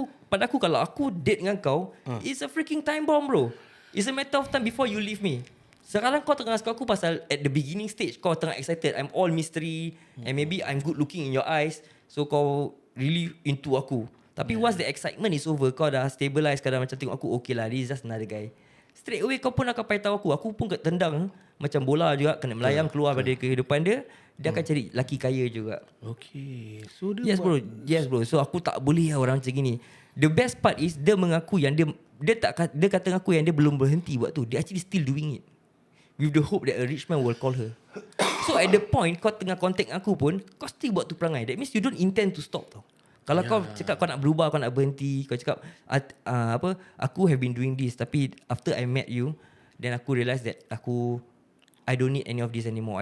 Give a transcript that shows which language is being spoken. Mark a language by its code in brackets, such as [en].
[ms] pada aku kalau aku date dengan kau, [en] it's a freaking time bomb bro. It's a matter of time before you leave me. [ms] Sekarang kau tengah suka aku pasal [en] at the beginning stage [ms] kau tengah [en] excited. I'm all mystery and maybe I'm good looking in your eyes. So kau really into aku. [ms] Tapi [en] once the excitement is over, kau dah stabilize, [ms] kau dah macam tengok aku, [en] okay lah, this is just another guy. Straight away [ms] kau pun akan tahu aku. Aku pun tendang macam bola juga, kena melayang keluar pada kehidupan dia. Dia akan cari lelaki kaya juga. Okay. So dia [en] Yes bro, yes bro. [ms] So aku tak boleh lah orang macam gini. [en] The best part is [ms] dia mengaku yang dia kata dengan aku yang dia belum berhenti buat tu. [en] Dia actually still doing it. With the hope that a rich man will call her. So at the point [ms] kau tengah contact aku pun, kau still buat tu perangai. [en] That means you don't intend to stop tau. [ms] Kalau kau cakap kau nak berubah, kau nak berhenti, kau cakap [en] aku have been doing this, tapi after I met you, then aku realise that I don't need any of this anymore.